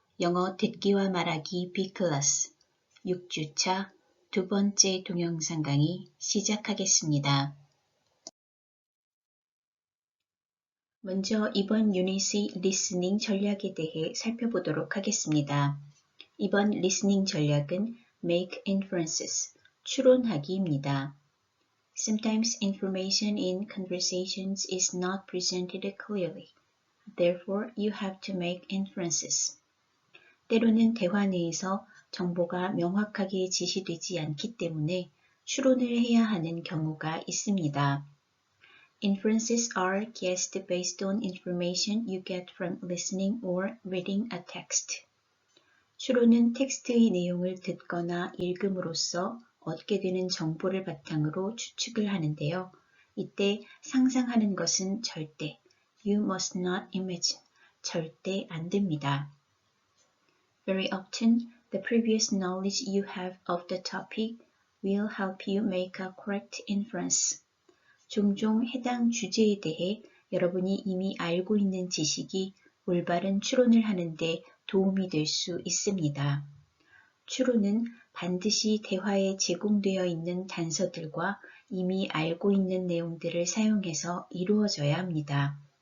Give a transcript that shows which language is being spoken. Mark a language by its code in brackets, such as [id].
[ko] 영어 듣기와 말하기 B클래스 6주차 두 번째 동영상 강의 시작하겠습니다. 먼저 이번 유닛의 리스닝 전략에 대해 살펴보도록 하겠습니다. 이번 리스닝 전략은 [en] Make Inferences, [ko] 추론하기입니다. [en] Sometimes information in conversations is not presented clearly. Therefore, you have to make inferences. [ko] 때로는 대화 내에서 정보가 명확하게 제시되지 않기 때문에 추론을 해야 하는 경우가 있습니다. [en] Inferences are guessed based on information you get from listening or reading a text. [ko] 추론은 텍스트의 내용을 듣거나 읽음으로써 얻게 되는 정보를 바탕으로 추측을 하는데요. 이때 상상하는 것은 절대, [en] you must not imagine, [ko] 절대 안 됩니다. [en] Very often, the previous knowledge you have of the topic will help you make a correct inference. [ko] 종종 해당 주제에 대해 여러분이 이미 알고 있는 지식이 올바른 추론을 하는데 도움이 될 수 있습니다. 추론은 반드시 대화에 제공되어 있는 단서들과 이미 알고 있는 내용들을 사용해서 이루어져야 합니다.